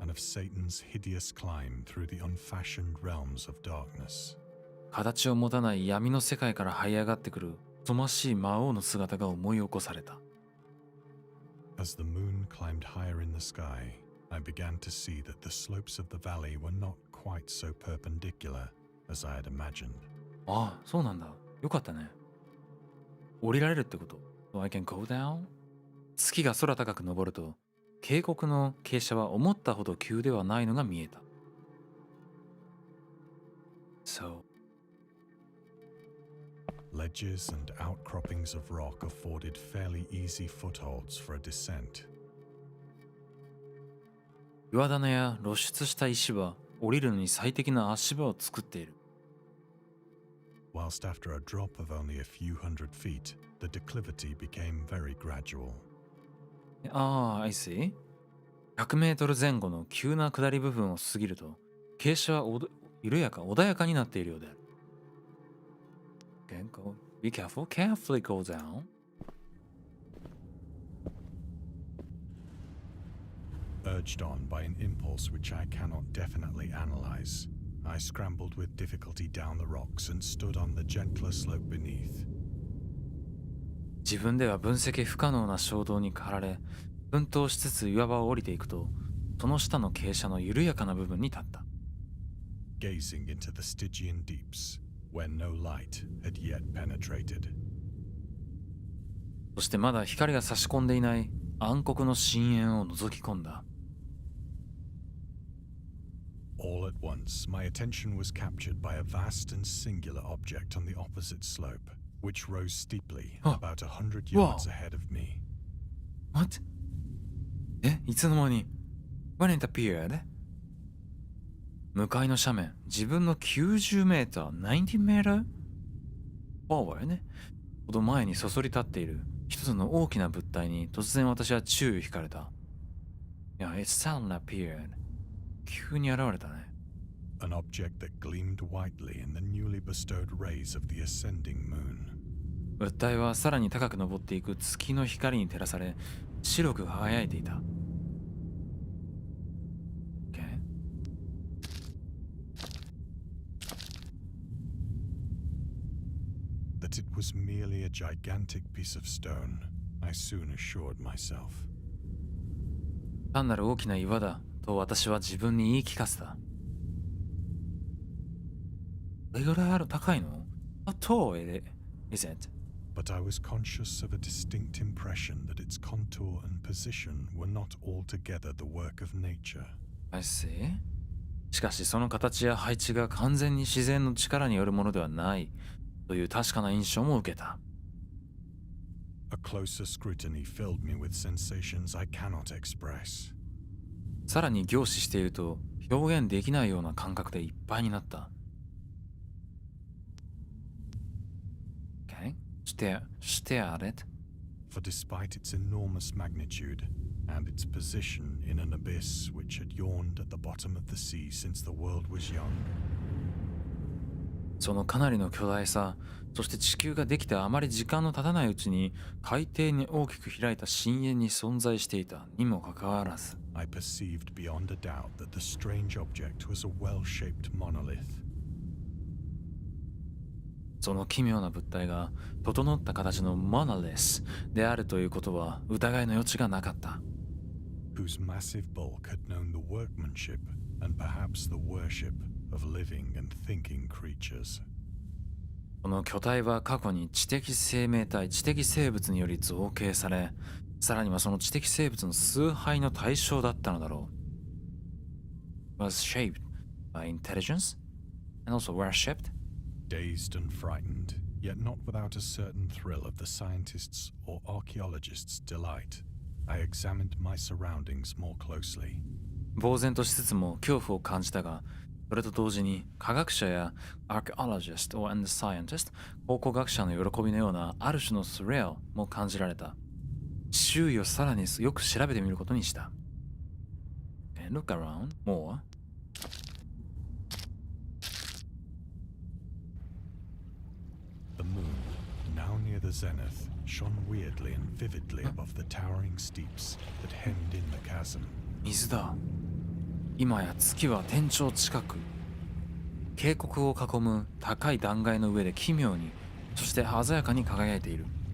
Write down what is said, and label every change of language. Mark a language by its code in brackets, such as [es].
[en] and of Satan's hideous climb through the unfashioned realms of darkness. [ja] 形を持たない闇の世界から這い上がってくる疎ましい魔王の姿が思い起こされた。 [en] As the moon climbed higher in the sky, I began to see that the slopes of the valley were not quite so perpendicular as I had imagined. [ja] ああ、そうなんだ。よかったね。降りられるってこと。 [en] So I can go down? [ja] 月が空高く登ると、渓谷の傾斜は思ったほど急ではないのが見えた。 [en] So, ledges and outcroppings of rock afforded fairly easy footholds for a descent. [ja] 岩棚や露出した石は降りるのに最適な足場を作っている。 [en] Whilst after a drop of only a few hundred feet, the declivity became very gradual. ああ、I see. [ja] 100メートル前後の急な下り部分を過ぎると、傾斜は緩やか、穏やかになっているようである。 [en] Okay, go. Be careful. Carefully go down. Urged on by an impulse which I cannot definitely analyze, I scrambled with difficulty down the rocks and stood on the gentler slope beneath. [ja] 自分では分析不可能な衝動に駆られ、奮闘しつつ岩場を降りていくと、その下の傾斜の緩やかな部分に立った。 [en] Gazing into the Stygian deeps, where no light had yet penetrated. [ja] そしてまだ光が差し込んでいない暗黒の深淵を覗き込んだ。 [en] All at once, my attention was captured by a vast and singular object on the opposite slope, which rose steeply about 100 yards ahead of me. What? [ja] いつの間に [en] When it appeared? [ja] 向かいの斜面、自分の90メーター、90メーター forward ほど前にそそり立っている一つの大きな物体に突然私は注意を引かれた。 [en] it suddenly appeared. [ja] 急に現れたね。 [en] An object that gleamed whitely in the newly bestowed rays of the ascending moon. [ja] 物体はさらに高く登っていく月の光に照らされ、白く輝いていた。 [en] Okay. That it was merely a gigantic piece of stone, I soon assured myself. [ja] 単なる大きな岩だと私は自分に言い聞かせた。どれぐらい高いの？ [en] How tall is it? But I was conscious of a distinct impression that its contour and position were not altogether the work of nature. I see. [ja] しかしその形や配置が完全に自然の力によるものではないという確かな印象も受けた。 [en] A closer scrutiny filled me with sensations I cannot express. [ja] さらに凝視していると表現できないような感覚でいっぱいになった。 [en] Okay. Stare at it. For despite its enormous magnitude and its position in an abyss which had yawned at the bottom of the sea since the world was young, [ja] そのかなりの巨大さ、そして地球ができてあまり時間の経たないうちに海底に大きく開いた深淵に存在していたにもかかわらず、 [en] I perceived beyond a doubt that the strange object was a well-shaped monolith. [ja] その奇妙な物体が整った形のモノリスであるということは疑いの余地がなかった。 [en] whose massive bulk had known the workmanship and perhaps the worship of living and thinking creatures. [ja] この巨体は過去に知的生命体、知的生物により造形され、さらにはその知的生物の崇拝の対象だったのだろう。 [en] was shaped by intelligence and also worshipped. Dazed and frightened, yet not without a certain thrill of the scientist's or archaeologist's delight, I examined my surroundings more closely. [ja] 呆然としつつも恐怖を感じたが、それと同時に科学者や [en] archaeologist or and scientist [ja] 考古学者の喜びのようなある種のスリルも感じられた。周囲をさらによく調べてみることにした。 [en] Look around more. The moon, now near the zenith, shone weirdly and vividly above the towering steeps that hemmed in the chasm. [ja] 水だ。今や月は天頂近く。渓谷を囲む高い断崖の上で奇妙に、そして鮮やかに輝いている。